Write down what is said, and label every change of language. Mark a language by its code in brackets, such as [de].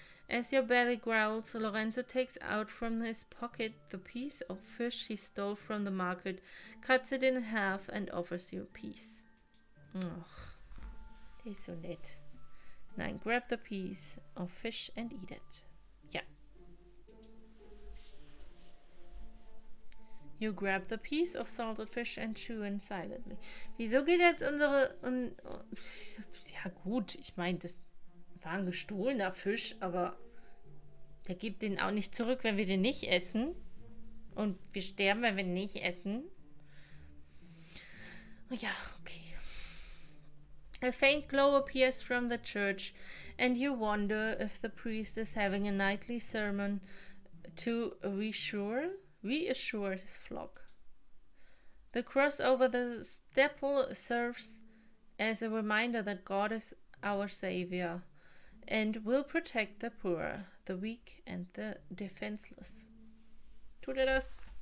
[en] As your belly growls, Lorenzo takes out from his pocket the piece of fish he stole from the market, cuts it in half, and offers you a piece. [de] Ach, der ist so nett. Nein, [en] grab the piece of fish and eat it. [de] Ja. [en] You grab the piece of salted fish and chew in silently. [de] Wieso geht jetzt ja gut, ich meine, das war ein gestohlener Fisch, aber der gibt den auch nicht zurück, wenn wir den nicht essen. Und wir sterben, wenn wir ihn nicht essen. Ja, okay. [en] A faint glow appears from the church, and you wonder if the priest is having a nightly sermon to reassure his flock. The cross over the steeple serves as a reminder that God is our Savior and will protect the poor, the weak, and the defenseless. [de] Tut er das?